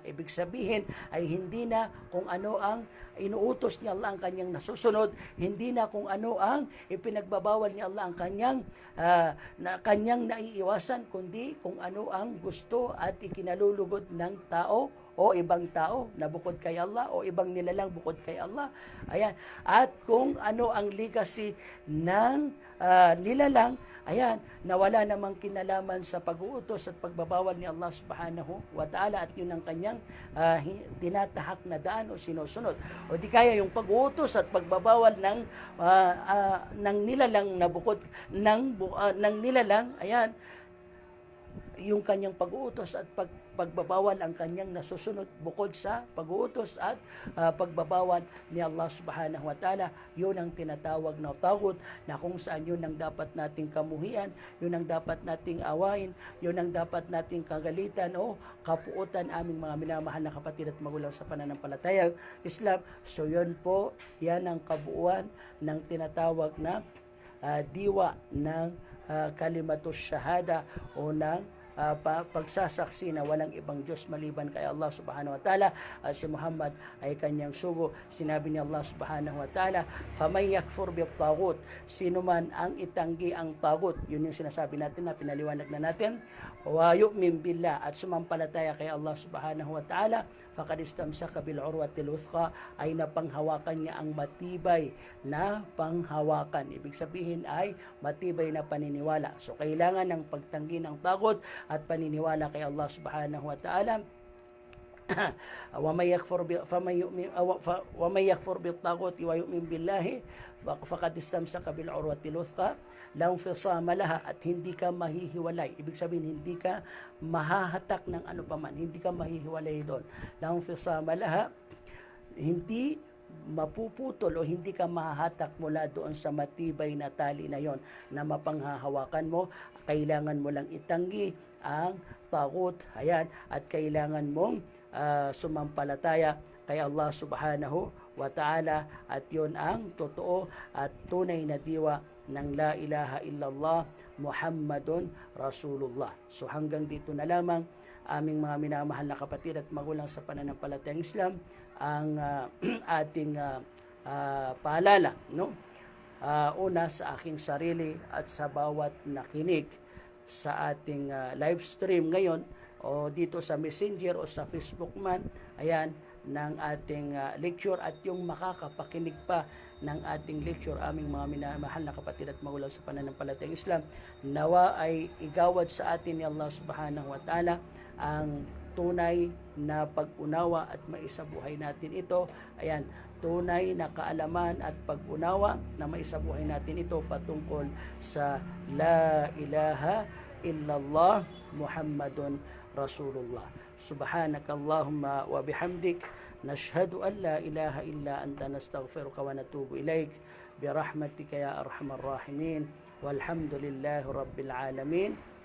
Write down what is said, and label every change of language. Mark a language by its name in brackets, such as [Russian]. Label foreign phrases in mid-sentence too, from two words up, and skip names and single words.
[Filipino] Ibig sabihin ay hindi na kung ano ang inuutos ni Allah ang kanyang nasusunod, hindi na kung ano ang ipinagbabawal ni Allah ang kanyang naiiwasan, kundi kung ano ang gusto at ikinalulugod ng tao o ibang tao na bukod kay Allah o ibang nilalang bukod kay Allah. Ayan. At kung ano ang legacy ng nilalang, ayan, na wala namang kinalaman sa pag-uutos at pagbabawal ni Allah [Arabic] سبحانه وتعالى, [Filipino] at yun ang kanyang tinatahak na daan o sinusunod. O di kaya yung pag-uutos at pagbabawal ng nilalang na bukod ng nilalang, ayan, yung kanyang pag-uutos at pagbabawal ang kanyang nasusunod bukod sa pag-uutos at pagbabawal ni Allah [Arabic] سبحانه وتعالى. [Filipino] Yun ang tinatawag na tagut, na kung saan yun ang dapat nating kamuhian, yun ang dapat nating awain, yun ang dapat nating kagalitan o kapuutan, aming mga minamahal na kapatid at magulang sa pananampalatayang Islam. So yun po, yan ang kabuuan ng tinatawag na diwa ng [Arabic] كلمة الشهادة [Filipino] o ng pagsasaksi na walang ibang Diyos maliban kay Allah [Arabic] سبحانه وتعالى, [Filipino] at si Muhammad ay kanyang sugo. Sinabi ni Allah [Arabic] سبحانه وتعالى, فَمَنْ يَكْفُرْ بِالطَّاغُوتِ, [Filipino] sino man ang itanggi ang tagut, yun yung sinasabi natin na pinaliwanag na natin, [Arabic] وَيُؤْمِنْ بِاللَّهِ, [Filipino] at sumampalataya kay Allah [Arabic] سبحانه وتعالى, فَقَدْ اسْتَمْسَكَ بِالْعُرْوَةِ الْوُثْقَى, [Filipino] ay napanghawakan niya ang matibay na panghawakan. Ibig sabihin ay matibay na paniniwala. So kailangan ng pagtanggi ng tagut at paniniwala kay Allah [Arabic] سبحانه وتعالى. وَمَنْ يَكْفُرْ بِالطَّاغُوتِ وَيُؤْمِنْ بِاللَّهِ فَقَدْ اسْتَمْسَكَ بِالْعُرْوَةِ الْوُثْقَى لَا انْفِصَامَ لَهَا, [Filipino] at hindi ka mahihiwalay. Ibig sabihin, hindi ka mahahatak ng ano paman, hindi ka mahihiwalay doon. [Arabic] لَا انْفِصَامَ لَهَا, [Filipino] hindi mapuputol o hindi ka mahahatak mula doon sa matibay na tali na yon na mapanghahawakan mo. Kailangan mo lang itanggi ang tagut, ayan, at kailangan mong sumampalataya kay Allah [Arabic] سبحانه وتعالى, [Filipino] at yun ang totoo at tunay na diwa ng [Arabic] لا إله إلا الله محمد رسول الله. [Filipino] So hanggang dito na lamang, aming mga minamahal na kapatid at magulang sa pananampalatayang Islam, ang ating paalala, no? Una sa aking sarili at sa bawat nakinig sa ating [English] live stream [Filipino] ngayon o dito sa Messenger o sa Facebook man, ayan, ng ating lecture, at yung makakapakinig pa ng ating lecture, aming mga minamahal na kapatid at magulang sa pananampalatayang Islam, nawa ay igawad sa atin ni Allah [Arabic] سبحانه وتعالى [Filipino] ang tunay na pag-unawa at maisabuhay natin ito. Ayan, tunay na kaalaman at pag-unawa na maisabuhay natin ito patungkol sa [Arabic] لا إله إلا الله محمد رسول الله. سبحانك اللهم وبحمدك نشهد أن لا إله إلا أنت نستغفرك ونتوب إليك برحمتك يا أرحم الراحمين والحمد لله رب العالمين.